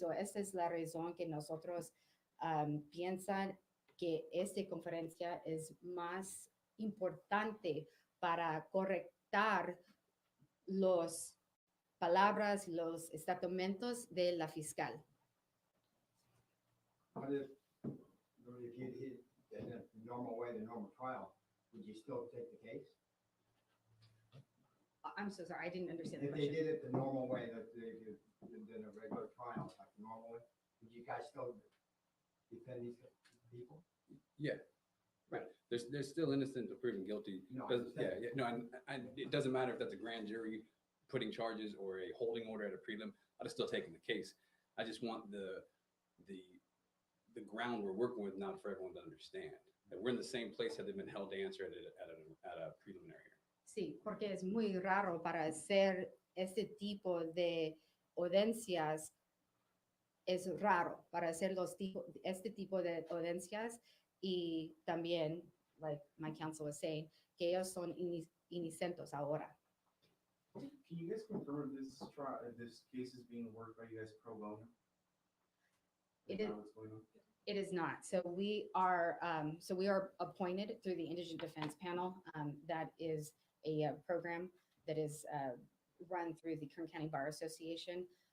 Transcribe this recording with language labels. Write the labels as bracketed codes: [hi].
[es] Entonces, esa es la razón que nosotros piensan que esta conferencia es más importante para correctar las palabras, los estatutos de la fiscal. [en] But if you did in a normal way, the normal trial, would you still take the case? I'm so sorry, I didn't understand the If they question. did it the normal way that they did in a regular trial, like the normal way, would you guys still defend these people? Yeah. Right. There's still innocent until proven guilty. No, I understand. No, and it doesn't matter if that's a grand jury putting charges or a holding order at a prelim. I'd have still taken the case. I just want the ground we're working with now for everyone to understand that we're in the same place had they been held to answer at a preliminary hearing. [es] Sí, porque es muy raro para hacer este tipo de audiencias. Es raro para hacer este tipo de audiencias, y también, [en] like my counsel was saying, [es] que ellos son inocentes ahora. [en] Can you guys confirm this case is being worked by you guys pro bono? It Is is- that what's going on? It is not. So we are appointed through the Indigent Defense Panel. That is a program that is run through the Kern County Bar Association.